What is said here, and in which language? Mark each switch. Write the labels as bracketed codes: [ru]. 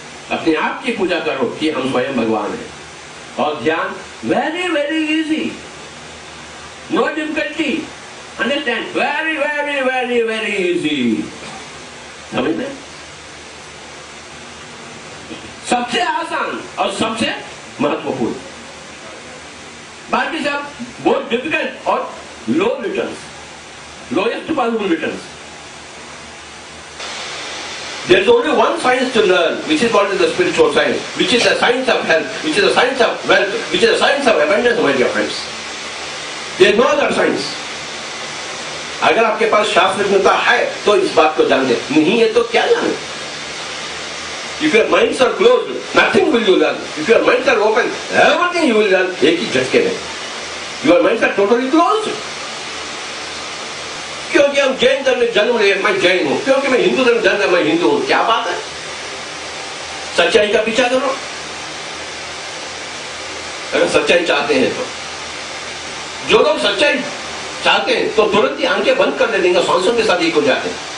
[hi] अपने आप की पूजा करो कि हम स्वयं भगवान हैं, और ध्यान [en] very very easy, no difficulty, understand, very very very very easy, [hi] समझ में? सबसे आसान और सबसे महत्वपूर्ण, बाकी सब बहुत डिफिकल्ट और लो returns, [en] Lowest possible returns. There is only one science to learn, which is called the spiritual science, which is the science of health, which is the science of wealth, which is the science of abundance, my dear friends. There is no other science. [hi] अगर आपके पास शास्त्रज्ञता है तो इस बात को जानते, नहीं है तो क्या जाने? [en] If your minds are closed, nothing will you learn. If your minds are open, everything you will learn. [hi] एक ही झटके में. [en] Your minds are totally closed. [hi] क्योंकि हम जैन धर्म में जन्म लिए, मैं जैन हूं, क्योंकि मैं हिंदू धर्म जन्म, मैं हिंदू हूं, क्या बात है? सच्चाई का पीछा करो। अगर सच्चाई चाहते हैं तो, जो लोग सच्चाई चाहते हैं तो तुरंत ही आंखें बंद कर देंगे, सांसों के साथ एक हो जाते हैं।